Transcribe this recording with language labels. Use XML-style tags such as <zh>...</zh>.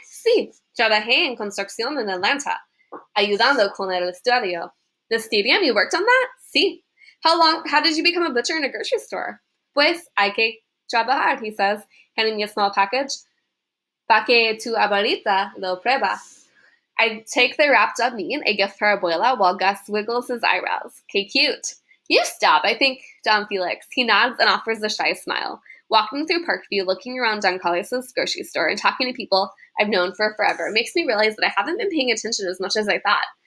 <es>Sí. Trabajé en construcción en Atlanta, ayudando con el estadio.</es> <en>The stadium? You worked on that? Sí. How did you become a butcher in a grocery store?</en> <es>Pues hay que trabajar,</es> <en>he says, handing me a small package.</en> <es>Pa que tu abuelita lo prueba.</es> <en>I take the wrapped up meat, a gift for abuela, while Gus wiggles his eyebrows. Okay, cute. You stop, I think, Don Felix. He nods and offers a shy smile. Walking through Parkview, looking around Don Carlos's grocery store, and talking to people I've known for forever makes me realize that I haven't been paying attention as much as I thought.</en>